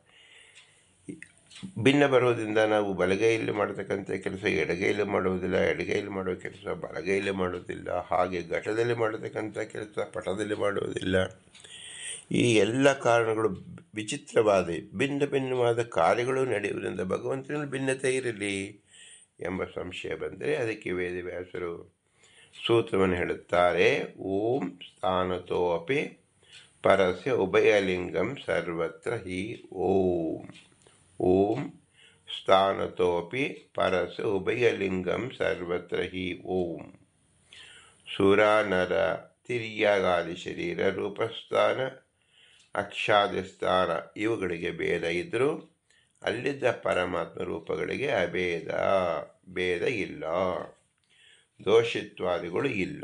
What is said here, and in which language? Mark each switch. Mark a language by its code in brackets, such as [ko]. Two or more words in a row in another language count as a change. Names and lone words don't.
[kn] ಭಿನ್ನ ಬರೋದ್ರಿಂದ ನಾವು ಬಲಗೈಯಲ್ಲಿ ಮಾಡತಕ್ಕಂಥ ಕೆಲಸ ಎಡಗೈಯಲ್ಲಿ ಮಾಡುವುದಿಲ್ಲ, ಎಡಗೈಯಲ್ಲಿ ಮಾಡುವ ಕೆಲಸ ಬಲಗೈಯಲ್ಲಿ ಮಾಡುವುದಿಲ್ಲ, ಹಾಗೆ ಘಟದಲ್ಲಿ ಮಾಡತಕ್ಕಂಥ ಕೆಲಸ ಪಟದಲ್ಲಿ ಮಾಡುವುದಿಲ್ಲ. ಈ ಎಲ್ಲ ಕಾರಣಗಳು ವಿಚಿತ್ರವಾದ ಭಿನ್ನವಾದ ಕಾರ್ಯಗಳು ನಡೆಯುವುದರಿಂದ ಭಗವಂತನಲ್ಲಿ ಭಿನ್ನತೆ ಇರಲಿ ಎಂಬ ಸಂಶಯ ಬಂದರೆ ಅದಕ್ಕೆ ವೇದವ್ಯಾಸರು ಸೂತ್ರವನ್ನು ಹೇಳುತ್ತಾರೆ. [sa] ಓಂ ಸ್ಥಾನತೋ ಅಪಿ ಪರಸ್ಯ ಉಭಯಲಿಂಗಂ ಸರ್ವತ್ರ ಹಿ ಓಂ. ಓಂ ಸ್ಥಾನತೋಪಿ ಪರಸ್ಯ ಉಭಯಲಿಂಗಂ ಸರ್ವತ್ರ ಹಿ ಓಂ. [kn] ಸುರ ನರ ತಿರ್ಯಗಾದಿ ಶರೀರ ರೂಪಸ್ಥಾನ ಅಕ್ಷಾದಿ ಸ್ಥಾನ ಇವುಗಳಿಗೆ ಭೇದ ಇದ್ದರೂ ಅಲ್ಲಿದ್ದ ಪರಮಾತ್ಮ ರೂಪಗಳಿಗೆ ಭೇದ ಇಲ್ಲ, ದೋಷಿತ್ವಾದಿಗಳು ಇಲ್ಲ.